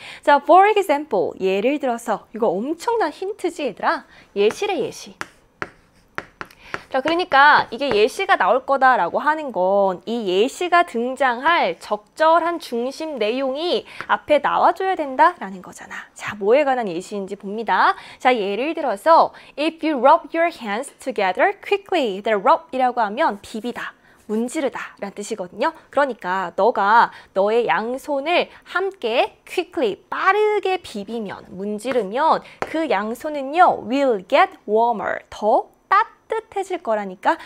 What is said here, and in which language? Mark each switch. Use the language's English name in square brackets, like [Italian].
[Korean] 자, [English] for example, [Korean] 예를 들어서 이거 엄청난 힌트지 얘들아? 예시래 예시. 자, 그러니까 이게 예시가 나올 거다라고 하는 건 이 예시가 등장할 적절한 중심 내용이 앞에 나와줘야 된다라는 거잖아. 자, 뭐에 관한 예시인지 봅니다. [English] 자, [Korean] 예를 들어서 [English] If you rub your hands together quickly. [Korean] The rub이라고 하면 비비다. 문지르다 라는 뜻이거든요. 그러니까 너가 너의 양손을 함께 quickly 빠르게 비비면 문지르면 그 양손은요 [English] will get warmer [Korean] 더 따뜻해질 거라니까.